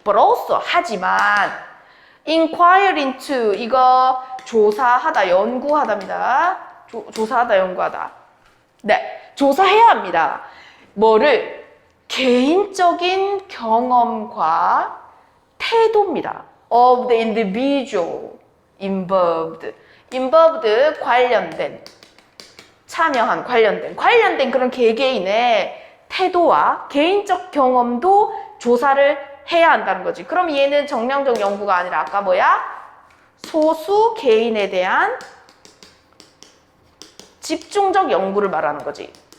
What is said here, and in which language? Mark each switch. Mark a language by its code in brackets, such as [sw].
[en] But also, [ko] 하지만 [en] inquire into, [ko] 이거 조사하다, 연구하다입니다. 조사하다, 연구하다. 네, 조사해야 합니다. 뭐를? 개인적인 경험과 태도입니다. [en] Of the individual involved. [ko] involved, 관련된. 참여한, 관련된 그런 개개인의 태도와 개인적 경험도 조사를 해야 한다는 거지. 그럼 얘는 정량적 연구가 아니라 아까 뭐야? 소수 개인에 대한 집중적 연구를 말하는 거지.